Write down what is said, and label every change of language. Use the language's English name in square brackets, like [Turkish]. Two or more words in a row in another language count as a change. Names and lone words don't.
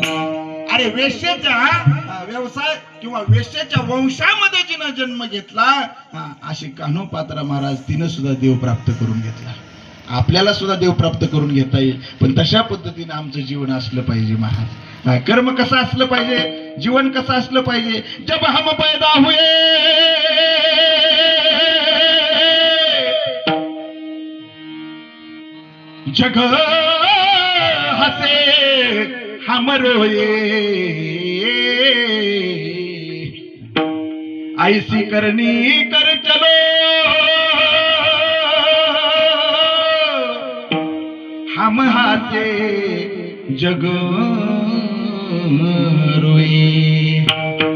[Marathi] अरे वेश्येचा व्यवसाय किंवा वेश्येच्या वंशामध्ये जिनं जन्म घेतला, अशी कान्होपात्रा महाराज तिनं सुद्धा देव प्राप्त करून घेतला. आपल्याला सुद्धा देव प्राप्त करून घेता येईल, पण तशा पद्धतीने आमचं जीवन असलं पाहिजे महाराज. कर्म कसं असलं पाहिजे, जीवन कसं असलं पाहिजे. [Hindi] जब हम पैदा हुए जग हसे हम रोए, ऐसी करनी कर चलो हम हासे जग रोए.